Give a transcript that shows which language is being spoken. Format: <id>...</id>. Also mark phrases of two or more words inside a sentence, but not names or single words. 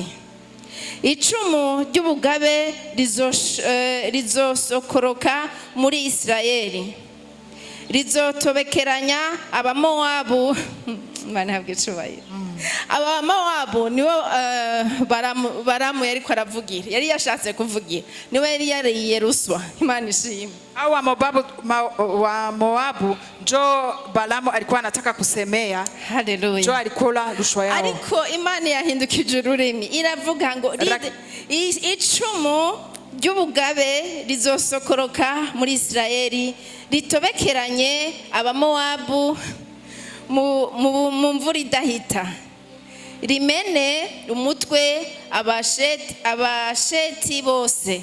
<rw>Icumu ry'ubugabe rizosokoroka muri Isirayeli, rizotobekeranya abamowabu. Imana ihabwe icyubahiro. Abamowabu nibo Baramu yariko aravugira, yari yashatse kuvugira, niwe yari yariye ruswa. Imana ishimwe.</rw> <sw>Au wa Moabu njo Balamu alikuwa anataka kusemea.</sw> <rw>Haleluya.</rw> <sw>Njo alikula rushwa yao.</sw> <rw>Ariko Imana yahindukije ururimi iravuga ngo icumu ry'ubugabe rizosokoroka muri Isirayeli, ritobekeranye abamowabu mu mvura idahita, rimene umutwe abasheti bose.</rw>